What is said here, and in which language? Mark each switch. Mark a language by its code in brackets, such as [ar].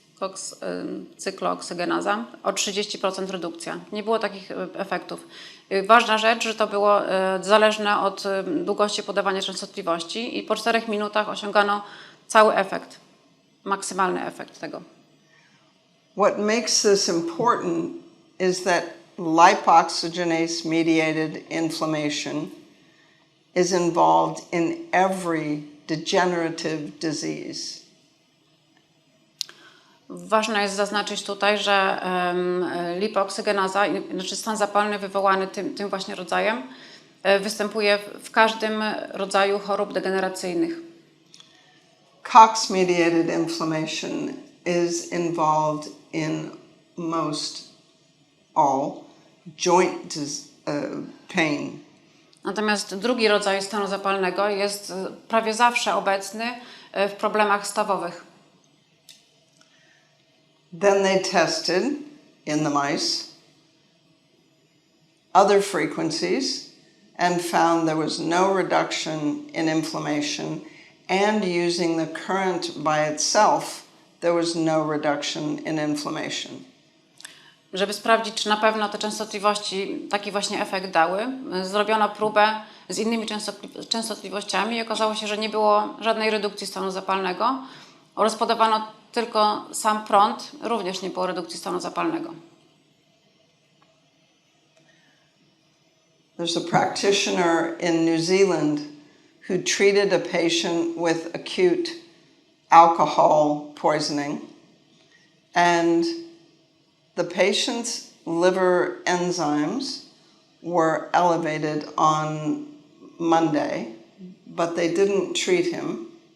[pl] COX, cykloooksygenaza, o 30% redukcja. Nie było takich efektów. Ważna rzecz, że to było zależne od długości podawania częstotliwości i po 4 minutach osiągano cały efekt, maksymalny efekt tego. [en] What makes this important is that lipoxygenase-mediated inflammation is involved in every degenerative disease. [pl] Ważne jest zaznaczyć tutaj, że lipooksygenaza, znaczy stan zapalny wywołany tym właśnie rodzajem, występuje w każdym rodzaju chorób degeneracyjnych. [en] COX-mediated inflammation is involved in most all joint pain. [pl] Natomiast drugi rodzaj stanu zapalnego jest prawie zawsze obecny w problemach stawowych. [en] Then they tested in the mice other frequencies and found there was no reduction in inflammation, and using the current by itself, there was no reduction in inflammation. [pl] Żeby sprawdzić, czy na pewno te częstotliwości taki właśnie efekt dały, zrobiono próbę z innymi częstotliwościami i okazało się, że nie było żadnej redukcji stanu zapalnego oraz podawano tylko sam prąd, również nie było redukcji stanu zapalnego. [en] There's a practitioner in New Zealand who treated a patient with acute alcohol poisoning, and the patient's liver enzymes were elevated on Monday, but they didn't treat him.